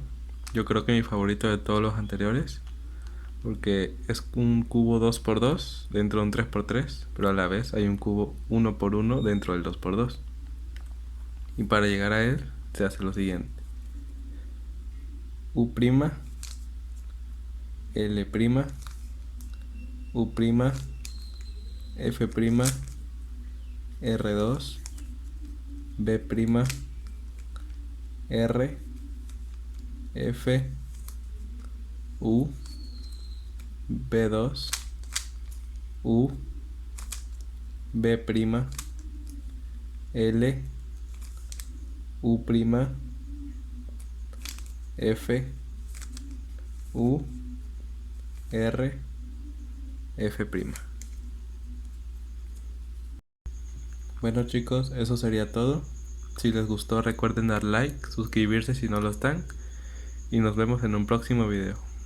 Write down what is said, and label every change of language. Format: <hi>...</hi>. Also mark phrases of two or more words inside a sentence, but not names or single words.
<es>Yo creo que mi favorito de todos los anteriores, porque es un cubo 2×2 dentro de un 3×3, pero a la vez hay un cubo 1×1 dentro del 2×2. Y para llegar a él se hace lo siguiente: U', L', U', F', R2, B', R, F, U, B2, U, B', L, U', F, U, R, F'. Bueno chicos, eso sería todo. Si les gustó recuerden dar like, suscribirse si no lo están, y nos vemos en un próximo video.</es>